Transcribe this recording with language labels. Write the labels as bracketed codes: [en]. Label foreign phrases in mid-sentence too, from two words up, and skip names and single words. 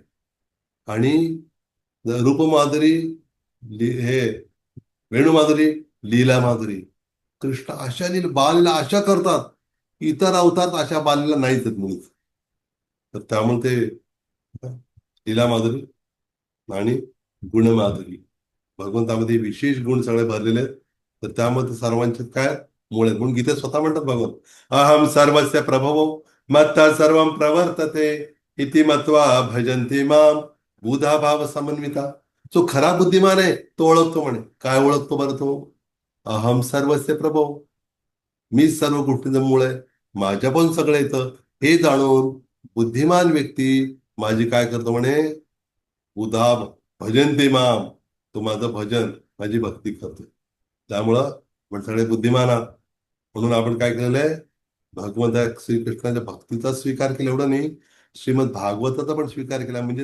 [mr] आणि रूपमाधुरी, हे वेणुमाधुरी, लीला माधुरी, कृष्ण अशा बालीला अशा करतात, इतर अवतार अशा बालीला नाहीच आहेत मुळीच. तर त्यामुळे ते लीला माधुरी. आणि गुणमाधुरी. भगवंतामध्ये विशेष गुण सगळे भरलेले आहेत. तर त्यामध्ये सर्वांचे काय मूळ आहेत. म्हणून गीतेत स्वतः म्हणतात भगवान, [sa] अहम सर्वस्य प्रभवो मत्तः सर्वं प्रवर्तते इति मत्वा भजन्ति माम बुधा भाव समन्विता. [mr] जो खरा बुद्धिमान आहे तो ओळखतो म्हणे. काय ओळखतो बरं तो? [sa] अहम सर्वस्य प्रभव, [mr] मीच सर्व गोष्टींचं मूळ आहे, माझ्यापासून सगळं येतं हे जाणून बुद्धिमान व्यक्ती माझी काय करतो म्हणे, उदा [sa] भजन ते माम, [mr] तो माझं भजन, माझी भक्ती करतो. त्यामुळं आपण सगळे बुद्धिमान आहात. म्हणून आपण काय केलेलं आहे, भगवंता श्रीकृष्णाच्या भक्तीचा स्वीकार केला एवढं नाही, श्रीमद भागवताचा पण स्वीकार केला.